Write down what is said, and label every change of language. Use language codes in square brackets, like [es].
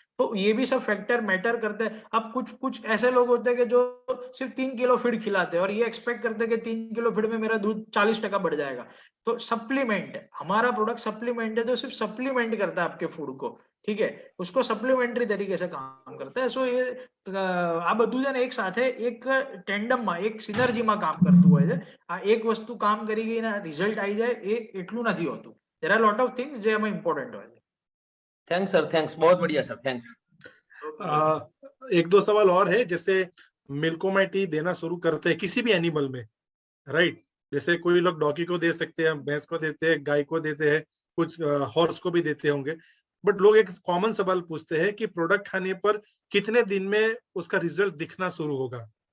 [hi] तो ये भी सब फैक्टर मैटर करते हैं। अब कुछ ऐसे लोग होते हैं कि जो सिर्फ 3 किलो फीड खिलाते हैं और ये एक्सपेक्ट करते हैं कि 3 किलो फीड में मेरा दूध 40% बढ़ जाएगा। तो सप्लीमेंट है, हमारा प्रोडक्ट सप्लीमेंट है, तो सिर्फ सप्लीमेंट करता है आपके फूड को, ठीक है, उसको सप्लीमेंटरी तरीके से काम करता है। सो ये [gu] આ બધું છે ને એક સાથે એક ટેન્ડમમાં એક સિનર્જીમાં કામ કરતું હોય છે। આ એક વસ્તુ કામ કરી ગઈ ને રિઝલ્ટ આવી જાય એ એટલું નથી હોતું। [en] there are lot of things [gu] જે એમાં ઇમ્પોર્ટન્ટ હોય છે। [hi] थैंक्स सर, थैंक्स, बहुत बढ़िया सर, थैंक्स। एक दो सवाल और है, जैसे मिल्कोमाइटी देना शुरू करते हैं किसी भी एनिमल में, राइट, जैसे कोई लोग डॉगी को दे सकते हैं, भैंस को देते हैं, गाय को देते हैं, कुछ हॉर्स को भी देते होंगे, बट लोग एक कॉमन सवाल पूछते हैं कि प्रोडक्ट खाने पर कितने दिन में उसका रिजल्ट दिखना शुरू होगा?